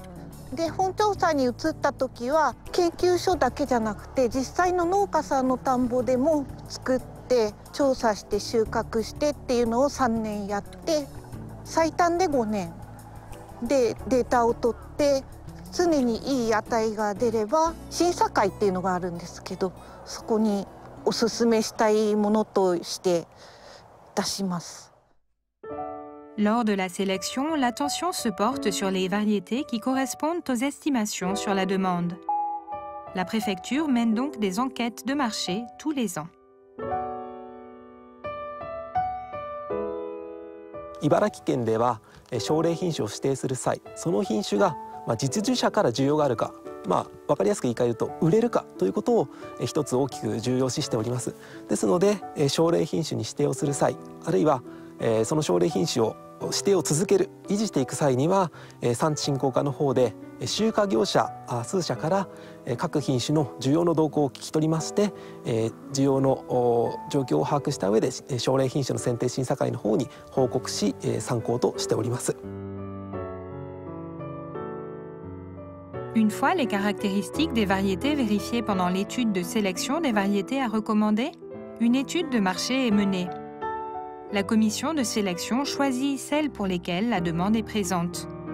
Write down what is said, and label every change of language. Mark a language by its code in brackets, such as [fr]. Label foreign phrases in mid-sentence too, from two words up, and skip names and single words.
[ja] で、本調査に移った時は研究所だけじゃなくて実際の農家さんの田んぼでも作って調査して収穫してっていうのを3年やって、最短で5年でデータを取って常にいい値が出れば審査会っていうのがあるんですけど、そこにおすすめしたいものとして出します。 [fr] Lors de la sélection, l'attention se porte sur les variétés qui correspondent aux estimations sur la demande. La préfecture mène donc des enquêtes de marché tous les ans. [ja] 茨城県では奨励品種を指定する際、その品種が実需者から需要があるか、分かりやすく言い換えると売れるかということを一つ大きく重要視しております。ですので奨励品種に指定をする際、あるいはその奨励品種を指定を続ける維持していく際には、産地振興課の方で集荷業者数社から各品種の需要の動向を聞き取りまして、需要の状況を把握した上で奨励品種の選定審査会の方に報告し、参考としております。 [fr] Une fois les caractéristiques des variétés vérifiées pendant l'étude de sélection des variétés à recommander, une étude de marché est menée. La commission de sélection choisit celles pour lesquelles la demande est présente.